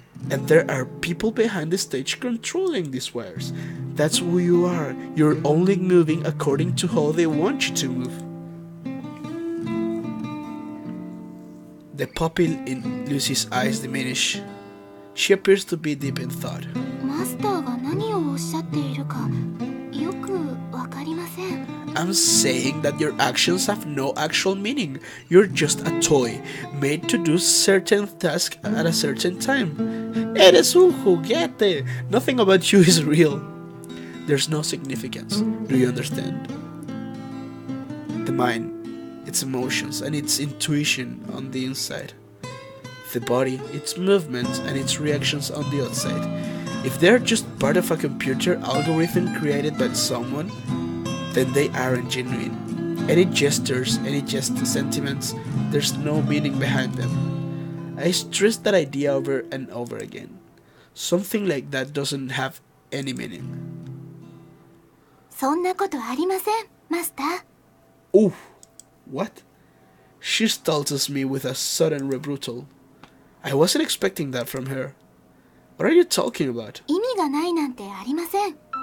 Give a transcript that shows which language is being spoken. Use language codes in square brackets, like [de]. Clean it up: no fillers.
[en] And there are people behind the stage controlling these wires. That's who you are. You're only moving according to how they want you to move. The pupil in Lucy's eyes diminish. She appears to be deep in thought. [ja] マスターが何をおっしゃっているかよくわかりません。 [en] I'm saying that your actions have no actual meaning. You're just a toy, made to do certain tasks at a certain time. [es] Eres un juguete. [en] Nothing about you is real. There's no significance. Do you understand? The mind, its emotions, and its intuition on the inside. The body, its movements, and its reactions on the outside. If they're just part of a computer algorithm created by someone, then they aren't genuine. Any gestures, any just sentiments, there's no meaning behind them. I stress that idea over and over again. Something like that doesn't have any meaning. [ja] そんなことありません、マスター。 [en] Oh, what? She startles me with a sudden rebuttal. I wasn't expecting that from her. What are you talking about? [ja] 意味がないなんてありません。